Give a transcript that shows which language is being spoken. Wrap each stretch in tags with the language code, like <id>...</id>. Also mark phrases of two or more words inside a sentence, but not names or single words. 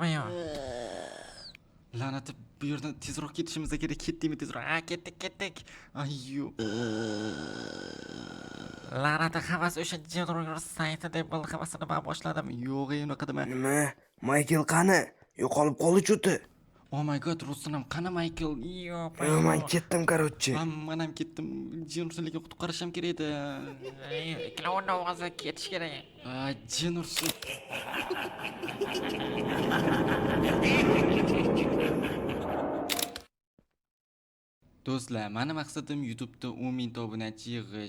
<uz>La'nati, bu yerdan tezroq ketishimiz kerak. Ketdikmi tezroq? Ketdik. Ayyo. La'nati, hammasi o'sha Jidrogor sayti deb bo'ldi. Hammasini men boshladim. Yo'q, unaqa dema. Nima? Michael qani? Yo'qolib qoldi cho'ti.</uz> <en>Oh my god,</en> <uz>Rustam, qani Michael? Yo'q, Men ketdim, короче. Men ham ketdim. Jin ursin, lekin qutqarish ham kerak edi. Klovn ovozi ketish kerak. Jin ursin. Do'stlar, meni maqsadim YouTube'da 10 000 obunachi yig'ish.</uz>